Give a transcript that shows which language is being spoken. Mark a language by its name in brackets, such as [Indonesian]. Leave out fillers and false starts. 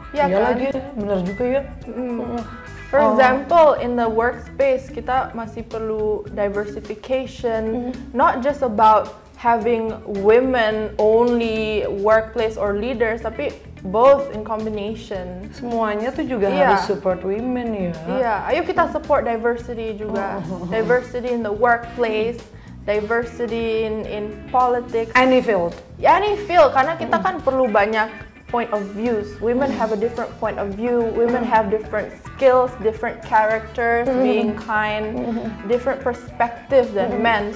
[Indonesian] Ya kan? Lagi, bener juga ya. [English] For example, in the workspace [Indonesian] kita masih perlu [English] diversification, not just about having women only workplace or leaders, [Indonesian] tapi [English] both in combination. [Indonesian] Semuanya tuh juga harus support women ya. Iya, ayo kita support diversity juga. [English] Diversity in the workplace, diversity in politics. Any field. Any field, [Indonesian] karena kita kan perlu banyak [English] point of views. Women have a different point of view. Women have different skills, different characters, being kind, different perspective than men.